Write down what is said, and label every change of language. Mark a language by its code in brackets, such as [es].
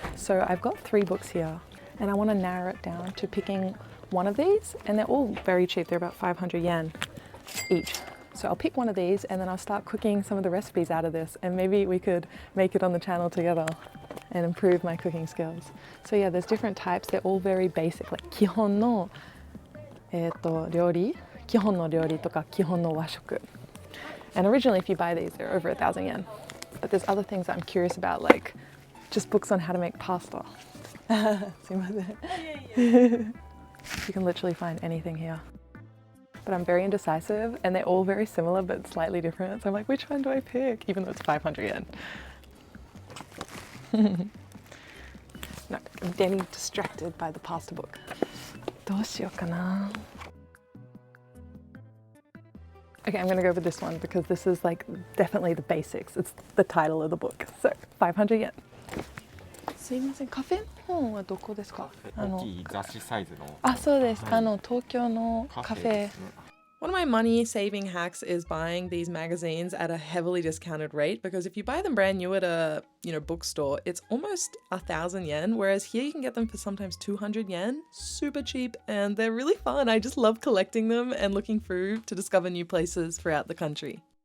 [en] So I've got 3 books here and I want to narrow it down to picking one of these, and they're all very cheap. They're about 500 yen each. So I'll pick one of these and then I'll start cooking some of the recipes out of this, and maybe we could make it on the channel together and improve my cooking skills. So yeah, there's different types. They're all very basic, like [ja] 基本の料理、基本の料理とか基本の和食. [en] And originally, if you buy these, they're over 1,000 yen. But there's other things that I'm curious about, like just books on how to make pasta. You can literally find anything here. But I'm very indecisive, and they're all very similar but slightly different. So I'm like, which one do I pick? Even though it's 500 yen. No, I'm getting distracted by the pasta book. [ja] どうしようかな? [en] Okay, I'm gonna go with this one because this is like definitely the basics. It's the title of the book. So 500 yen. [ja] すいません、カフェの本はどこですか？大きい雑誌サイズの。あ、そうです。東京のカフェ。 [en] One of my money saving hacks is buying these magazines at a heavily discounted rate, because if you buy them brand new at a bookstore, it's almost 1,000 yen, whereas here you can get them for sometimes 200 yen. Super cheap, and they're really fun. I just love collecting them and looking through to discover new places throughout the country.